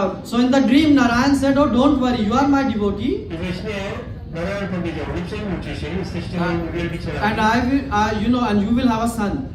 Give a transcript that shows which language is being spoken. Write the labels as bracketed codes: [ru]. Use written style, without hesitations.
[en] So in the dream, Narayan said, "Oh, don't worry, you are my devotee, [pl] I we śnie Narayan powiedział, nie przejmujcie się, jesteście moimi [en] and [pl] wielbicielami. [en] I will, and you will have a son."